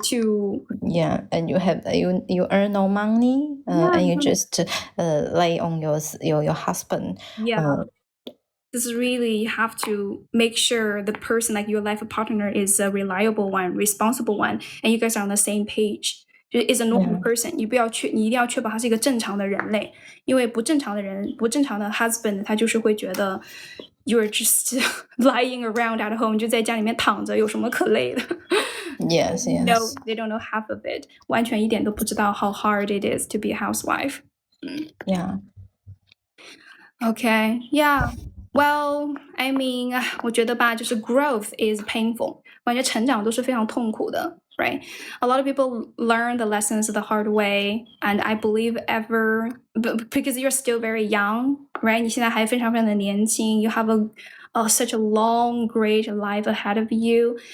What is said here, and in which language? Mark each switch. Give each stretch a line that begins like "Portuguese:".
English: And you earn no money, and you just lay on your husband. This is really, you have to make sure the person, like your life partner, is a reliable one, responsible one, and you guys are on the same page. Is a normal person.
Chinese: 你一定要确保他是一个正常的人类，因为不正常的 husband， 他就是会觉得
English: you're just lying around at home，
Chinese: 就在家里面躺着，有什么可累的
English: ？Yes. No, they don't know half of it.
Chinese: 完全一点都不知道
English: how hard it is to be a housewife. Okay. Yeah. Well, I mean,
Chinese: 我觉得吧，就是
English: growth is painful.
Chinese: 我感觉成长都是非常痛苦的 right?
English: A lot of people learn the lessons the hard way, and I believe because you're still very young, right?
Chinese: 你现在还非常非常的年轻
English: you have such a long, great life ahead of you.